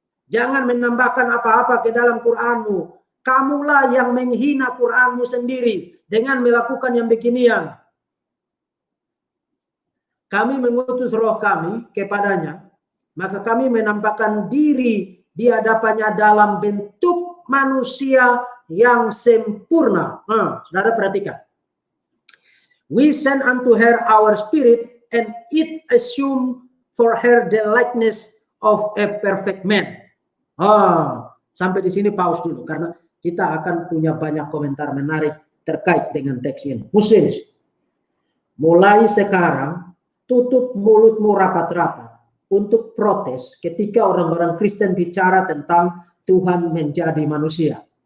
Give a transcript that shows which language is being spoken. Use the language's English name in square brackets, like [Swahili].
[Indonesian] Jangan menambahkan apa-apa ke dalam Quranmu. Kamulah yang menghina Quranmu sendiri dengan melakukan yang beginian. Kami mengutus roh kami kepadanya, maka kami menampakkan diri di hadapannya dalam bentuk manusia yang sempurna. Saudara perhatikan. [English] We send unto her our spirit, and it assume for her the likeness of a perfect man. [Indonesian] Sampai di sini pause dulu, karena kita akan punya banyak komentar menarik terkait dengan teks ini. Muslims, mulai sekarang tutup mulutmu rapat-rapat untuk protes ketika orang-orang Kristen bicara tentang Tuhan menjadi manusia.